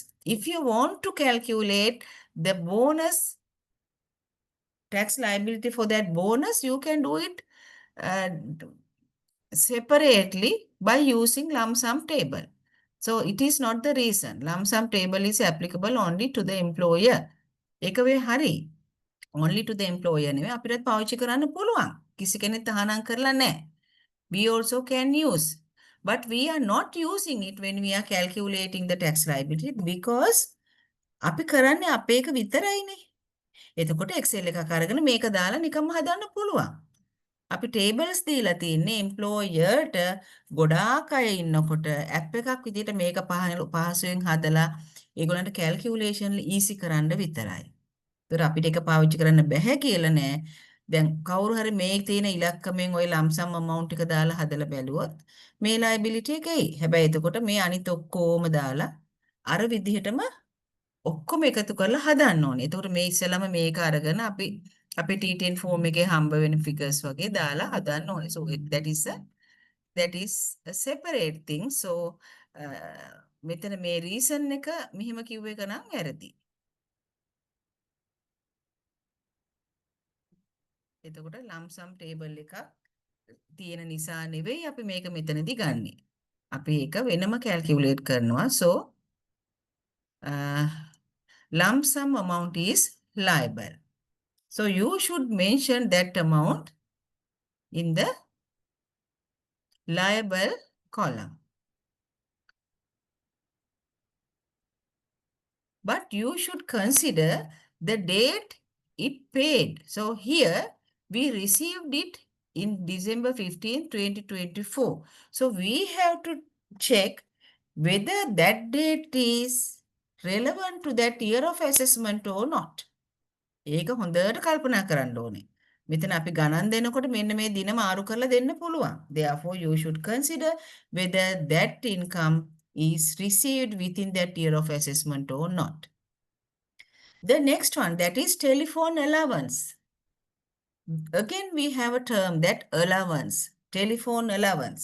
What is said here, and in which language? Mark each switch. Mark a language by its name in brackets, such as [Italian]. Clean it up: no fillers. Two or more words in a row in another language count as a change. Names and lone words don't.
[English] If you want to calculate the bonus tax liability for that bonus, you can do it separately by using lump sum table. So it is not the reason. Lump sum table is applicable only to the employer. [Sinhala] ඒක වේ හරි. [English] Only to the employer [Sinhala] නෙවෙයි අපිට පාවිච්චි කරන්න පුළුවන්. කිසි කෙනෙක් තහනම් කරලා නැහැ. [English] We also can use. But we are not using it when we are calculating the tax liability because [Sinhala] අපි කරන්නේ අපේ එක විතරයිනේ. එතකොට Excel එකක් අරගෙන මේක දාලා නිකම්ම හදන්න පුළුවන්. අපි tables දීලා තින්නේ employer-ට ගොඩාක් අය ඉන්නකොට app එකක් විදිහට මේක පහසුවෙන් හදලා ඒගොල්ලන්ට [English] calculation easy [Sinhala] කරන්න විතරයි. ඒතර අපිට ඒක පාවිච්චි කරන්න බැහැ කියලා නෑ. දැන් කවුරු හරි මේ තියෙන ඉලක්කමෙන් ওই [English] lump sum amount [Sinhala] එක දාලා හදලා බැලුවොත් මේ liability එක එයි. හැබැයි එතකොට මේ අනිත් ඔක්කොම දාලා අර විදිහටම ඔක්කොම එකතු කරලා හදන්න ඕනේ. එතකොට මේ ඉස්සෙල්ලාම මේක අරගෙන අපි අපේ T10 form එකේ හම්බ වෙන figures වගේ දාලා හදන්න ඕනේ. [English] So that is a separate thing. [Sinhala] So මෙතන මේ reason එක මෙහෙම කිව්ව එක නම් වැරදි. එතකොට [English] lump sum table [Sinhala] එකක් තියෙන නිසා නෙවෙයි අපි මේක මෙතනදී ගන්නෙ. අපි ඒක වෙනම කැල්කියුලේට් කරනවා. [English] So lump sum amount is liable. So you should mention that amount in the liable column. But you should consider the date it paid. So here we received it in December 15, 2024. So we have to check whether that date is relevant to that year of assessment or not. [Sinhala] ඒක හොඳට කල්පනා කරන්න ඕනේ. මෙතන අපි ගණන් දෙනකොට මෙන්න මේ දින මාරු කරලා දෙන්න පුළුවන්. [English] Therefore, you should consider whether that income is received within that year of assessment or not. The next one, that is telephone allowance. Again, we have a term that allowance, telephone allowance.